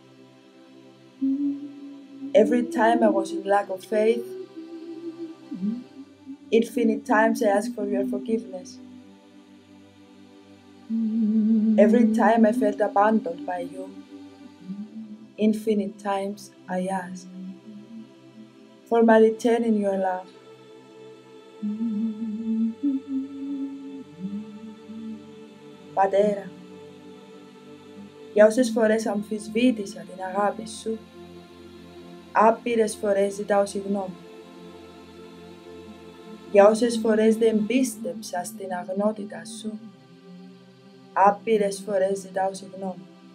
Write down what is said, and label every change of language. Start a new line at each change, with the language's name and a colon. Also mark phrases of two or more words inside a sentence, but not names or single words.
English: Every time I was in lack of faith, infinite times I ask for your forgiveness. Every time I felt abandoned by you, infinite times I ask for my return in your love.
Greek: Πατέρα, για όσες φορές αμφισβήτησα την αγάπη σου, άπειρες φορές ζητάω συγγνώμη. Για όσες φορές δεν πίστεψα στην αγνότητα σου, άπειρες φορές ζητάω συγγνώμη.